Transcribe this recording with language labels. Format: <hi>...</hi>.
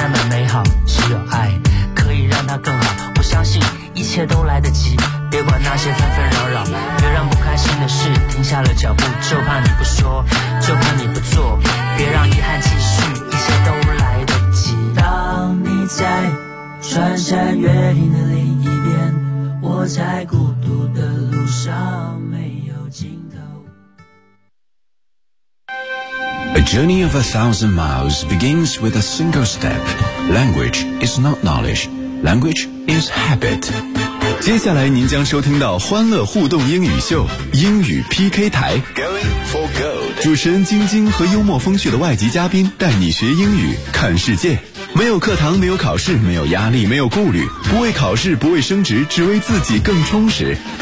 <zh>美好，只有爱可以让它更好。我相信一切都来得及，别管那些纷纷扰扰，别让不开心的事停下了脚步，就怕你不说，就怕你不做，别让遗憾继续，一切都来得及。当你在穿山越岭的另一边，我在孤独的路上没有尽头。</zh> <en>A journey of 1,000 miles begins with a single step. Language is not knowledge, language is habit.</en> <zh>接下来您将收听到欢乐互动英语秀英语 PK 台</zh> <en>Going for Gold.</en> <zh>主持人晶晶和幽默风趣的外籍嘉宾带你学英语看世界，没有课堂，没有考试，没有压力，没有顾虑，不为考试，不为升职，只为自己更充实。</zh>